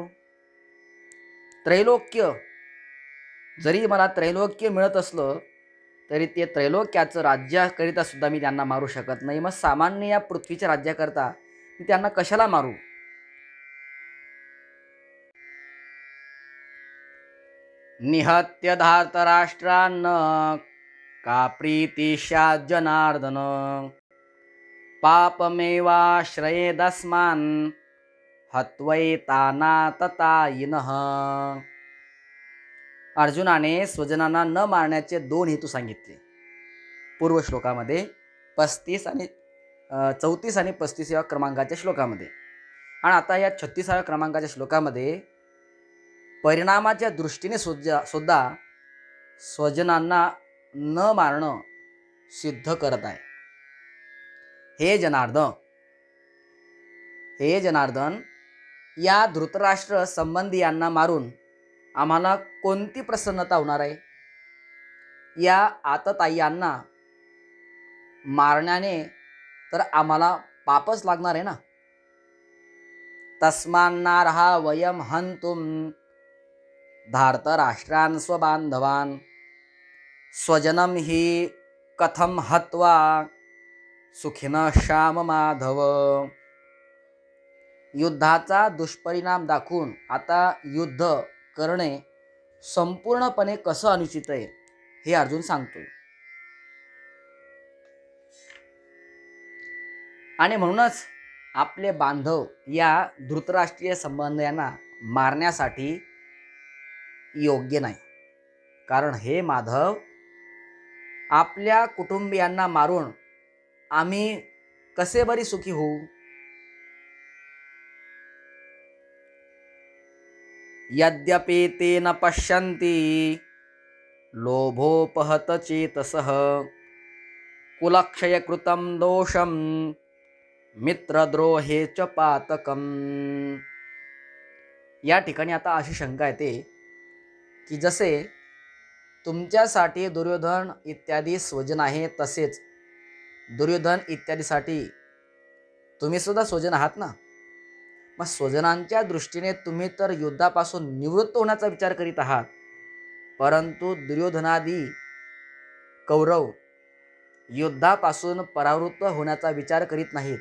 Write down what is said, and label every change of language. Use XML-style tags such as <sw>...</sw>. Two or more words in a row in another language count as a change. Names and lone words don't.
<mr>त्रैलोक्य, जरी मला त्रैलोक्य मिळत असलं तरी ते त्रैलोक्याचं राज्याकरिता सुद्धा मी त्यांना मारू शकत नाही. मग सामान्य या पृथ्वीच्या राज्याकरता मी त्यांना कशाला मारू?</mr> <sa>निहत्य धार्तराष्ट्रान्न का प्रीती स्यात् जनार्दन पापमेवाश्रयेदस्मान् हत्वैतानाततायिनः.</sa> <mr>अर्जुनाने स्वजनांना न मारण्याचे दोन हेतू सांगितले पूर्व श्लोकामध्ये 35 आणि 34 आणि 35 या क्रमांकाच्या श्लोकामध्ये. आणि आता या 36व्या क्रमांकाच्या श्लोकामध्ये परिणामाच्या दृष्टीने सुद्धा स्वजनांना न मारणं सिद्ध करत आहे. हे जनार्दन, या धृतराष्ट्र संबंधियांना मारून आम्हाला कोणती प्रसन्नता होणार आहे? या आतताय्यांना मारण्याने तर आम्हाला पापच लागणार आहे ना.</mr> <sa>तस्मान्नार्हा वयम हंतुम धार्तराष्ट्रान् स्वबांधवान् स्वजनम हि कथम हत्वा सुखिनः श्याम माधव.</sa> <mr>युद्धाचा दुष्परिणाम दाखवून आता युद्ध करणे संपूर्णपणे कसं अनुचित आहे हे अर्जुन सांगतोय. आणि म्हणूनच आपले बांधव या धृतराष्ट्रीय संबंधियांना मारण्यासाठी योग्य नाही. कारण हे माधव, आपल्या कुटुंबियांना मारून आम्ही कसे बरी सुखी होऊ?</mr> <sa>यद्यपि ते न पश्यन्ति लोभोपहत चेतसः कुलक्षयकृतं दोषं मित्रद्रोहे च पातकम.</sa> <mr>या ठिकाणी आता अशी शंका येते की जसे तुमच्यासाठी दुर्योधन इत्यादी स्वजन आहे, तसेच दुर्योधन इत्यादीसाठी तुम्ही सुद्धा स्वजन आहात ना. मग स्वजनांच्या दृष्टीने तुम्ही तर युद्धापासून निवृत्त होण्याचा विचार करीत आहात, परंतु दुर्योधनादी कौरव युद्धापासून परावृत्त होण्याचा विचार करीत नाहीत.</mr>